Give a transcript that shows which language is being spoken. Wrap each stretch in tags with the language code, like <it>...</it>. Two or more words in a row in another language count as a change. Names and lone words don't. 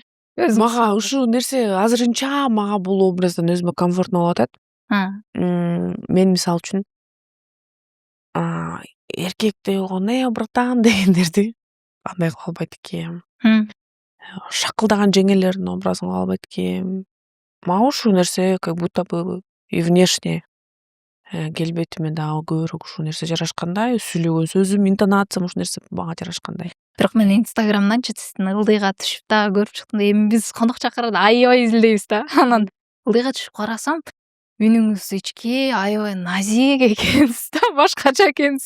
<ky>Мага ушул нерсе азырынча мага бул образдан өзүмө комфортно болуп атат. Мен мисалы үчүн эркектей болгону братан дегендерди андай кыла албайт экенмин. Шакылдаган жеңелердин образын кыла албайт экенмин. Мага ушул нерсе</ky> <ru>как будто бы и внешне</ru> <ky>келбетиме дагы көбүрөөк ушул нерсе жарашкандай, сүйлөгөн сөзүм, интонациям ушул нерсе мага жарашкандай. Бирок мен инстаграмданчы сиздин ылдыйга түшүп дагы көрүп чыктым. Эми биз конок чакырганда аябай изилдейбиз да. Анан ылдыйга түшүп карасам, үнүңүз ички, аябай назик экенсиз да, башкача экенсиз.</ky>